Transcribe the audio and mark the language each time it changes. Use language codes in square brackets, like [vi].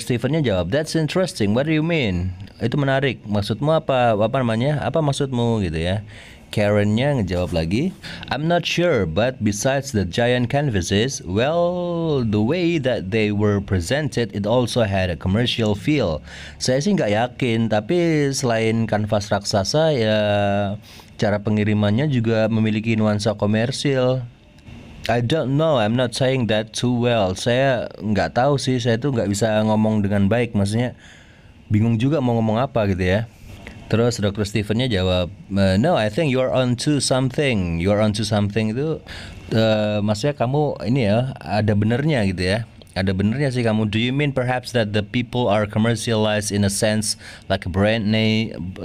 [id] Stephen-nya jawab, [en] that's interesting, what do you mean? [id] Itu menarik, maksudmu apa namanya, apa maksudmu gitu ya. Karen-nya ngejawab lagi, [en] I'm not sure, but besides the giant canvases, well, the way that they were presented, it also had a commercial feel. [id] Saya sih nggak yakin, tapi selain kanvas raksasa ya, cara pengirimannya juga memiliki nuansa komersil. [en] I don't know, I'm not saying that too well. [id] Saya nggak tahu sih, saya tuh nggak bisa ngomong dengan baik, maksudnya bingung juga mau ngomong apa gitu ya. Terus Dr. Stephen-nya jawab, [en] no, I think you're onto something. You're onto something [id] itu maksudnya kamu ini ya, ada benernya gitu ya. Ada benernya sih kamu. [en] Do you mean perhaps that the people are commercialized in a sense like a brand name?